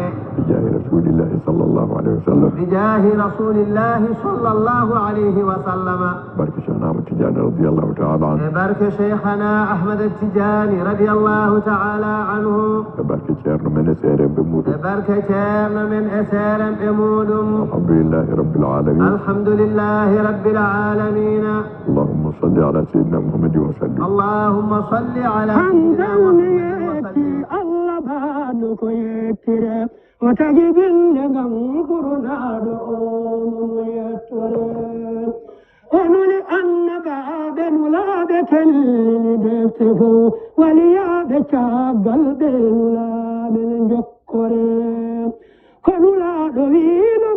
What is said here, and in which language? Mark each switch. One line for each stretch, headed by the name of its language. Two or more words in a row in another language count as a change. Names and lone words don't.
Arabic: بجاه رسول الله صلى الله عليه وسلم بجاه رسول الله صلى الله عليه وسلم
Fula: barke Cheikhna Ahmad Tidiane
Arabic: رضي الله تعالى عنه
Fula: barke Cheikhna Ahmad Tidiane
Arabic: رضي الله تعالى عنه
Fula: barke ceerno men e seeremɓe muɗum barke ceerno men e seeremɓe muɗum
Arabic: الحمد لله رب العالمين الحمد لله رب العالمين اللهم صل على سيدنا محمد وسلم اللهم صل على سيدنا محمد وسلم
Fula: Allah banu ko yettire o tagi binde ngam kurunaɗo on yettore ononi annabaɓe nulaɓe tellini defte fo waliyaɓe caggal ɓe nulaɓe ne jokkore ko nulaɗo wiɗum